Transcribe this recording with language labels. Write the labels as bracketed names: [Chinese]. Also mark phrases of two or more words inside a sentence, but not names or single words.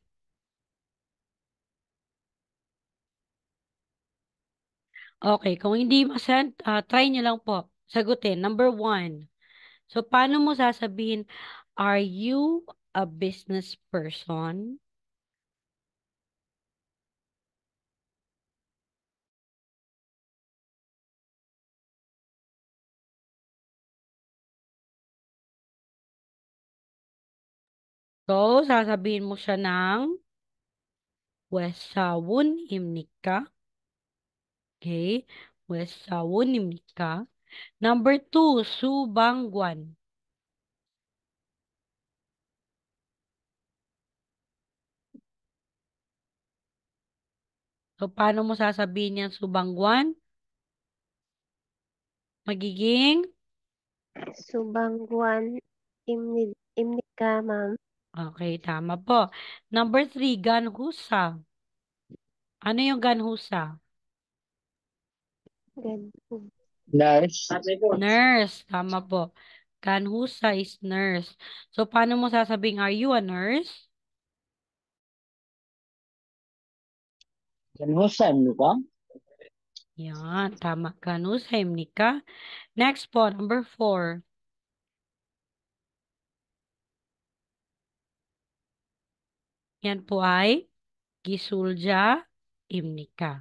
[Filipino] Okay, kung hindi masend, try nyo lang po. Sagutin. Number 1. So, paano mo sasabihin, [English] are you a business person? [Filipino] So, sasabihin mo siya ng 회사원입니까? [Korean] Okay. 회사원입니까? [Filipino] Number 2, 수방관. So, paano mo sasabihin yan, subangwan? Magiging? [Korean] 소방관 입니까, ma'am. [Filipino] Okay, tama po. Number 3, ganhusa. Ano yung ganhusa? Ganun. Nurse. Nurse. Tama po. Ganhusa is nurse. So, paano mo sasabing, [English] are you a nurse? [Filipino] Ganhusan mo ba? Yan, tama. [Korean] 간호사, 입니까. [Filipino] Next po, number 4. Yan po ay [Korean] 기술자 입니까.